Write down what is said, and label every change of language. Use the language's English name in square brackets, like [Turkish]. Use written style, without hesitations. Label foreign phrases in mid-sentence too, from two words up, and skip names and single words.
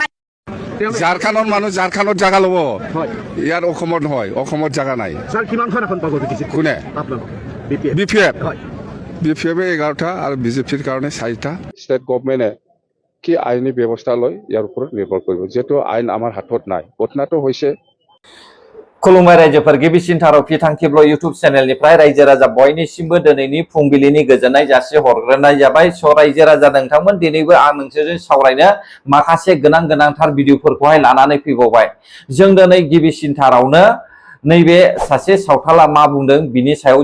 [Assamese] ঝাৰখণ্ডৰ মানুহ ঝাৰখণ্ডত জাগা ল'ব ইয়াৰ অসমত নহয় অসমত জাগা নাই স্যার কিমানখন এখন পাব দেখিছে কোনে আপোনালোক বিপিএফ হয় বিপিএফে 11টা আৰু বিজেপিৰ কাৰণে 4টা [English] state government [Assamese] কি আইনী ব্যৱস্থা লয় ইয়াৰ ওপৰত নিৰ্ভৰ কৰিব যেহেতু আইন আমাৰ হাতত নাই ঘটনাটো হৈছে [Bodo] खुलुमबाय रायजोफोर गिबिसिनथाराव फिथांखिब्ल इउटुब चेनेलनिफ्राय रायजो राजा बयनिसिमबो दिनैनि फुंबिलिनि गोजोननाय जासि हरग्रोनाय जाबाय स रायजो राजा नोंथांमोन दिनैबो आं नोंसोरजों सावरायनो माखासे गोनांथार भिडिअफोरखौहाय लानानै फैबावबाय जों दिनै गिबिसिनथारावनो नैबे सासे सावथाला मा बुंदों बिनि सायाव